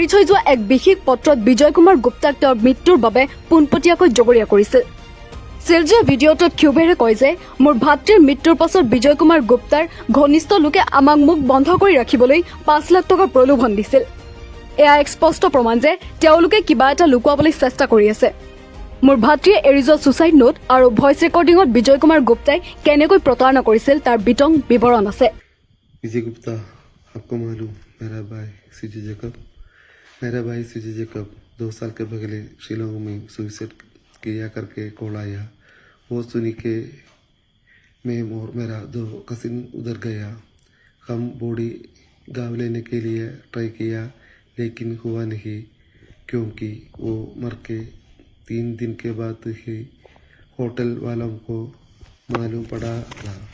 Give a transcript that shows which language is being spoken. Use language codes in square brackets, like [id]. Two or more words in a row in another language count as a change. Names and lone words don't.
[as] থৈ যোৱা এক বিশেষ পত্ৰত বিজয় কুমাৰ গুপ্তাক তেওঁৰ মৃত্যুৰ বাবে পোনপটীয়াকৈ জগৰীয়া কৰিছিল সিলজুৱে ভিডিঅ'টোত ক্ষোভেৰে কয় যে মোৰ ভাতৃৰ মৃত্যুৰ পাছত বিজয় কুমাৰ গুপ্তাৰ ঘনিষ্ঠ লোকে আমাক মুখ বন্ধ কৰি ৰাখিবলৈ ৫ লাখ টকাৰ প্ৰলোভন দিছিল এয়া এক স্পষ্ট প্ৰমাণ যে তেওঁলোকে কিবা এটা লুকুৱাবলৈ চেষ্টা কৰি আছে মোৰ ভাতৃয়ে এৰি যোৱা ছুচাইড নোট আৰু ভইচ ৰেকৰ্ডিঙত বিজয় কুমাৰ গুপ্তাই কেনেকৈ প্ৰতাৰণা কৰিছিল তাৰ বিতং বিৱৰণ আছে [hi] विजय गुप्ता आपको मालूम मेरा भाई सिजी जैकब 2 साल के पहले शिलोंग में सुसाइड किया करके कॉल आया वो सुनी के मैं और मेरा 2 कजिन उधर गया हम बॉडी गाँव लेने के लिए ट्राई किया लेकिन हुआ नहीं क्योंकि वो मर के 3 दिन के बाद ही होटल वालों को मालूम पड़ा था